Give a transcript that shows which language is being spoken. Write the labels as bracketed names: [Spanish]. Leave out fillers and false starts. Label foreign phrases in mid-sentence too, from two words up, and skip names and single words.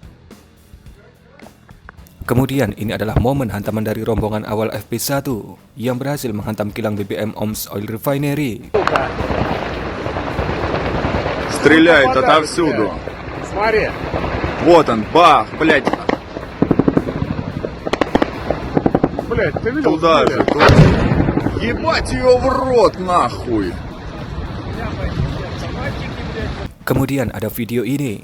[Indonesian] Kemudian ini adalah momen hantaman dari rombongan awal FP1 yang berhasil menghantam kilang BBM Omsk Oil Refinery. [Russian] Стреляет Попадает, отовсюду. блядь. Смотри. Вот он, бах, блядь. Блядь, ты видел? Туда Блядь? же, туда. Ебать ее в рот, нахуй. [Indonesian] Kemudian ada video ini.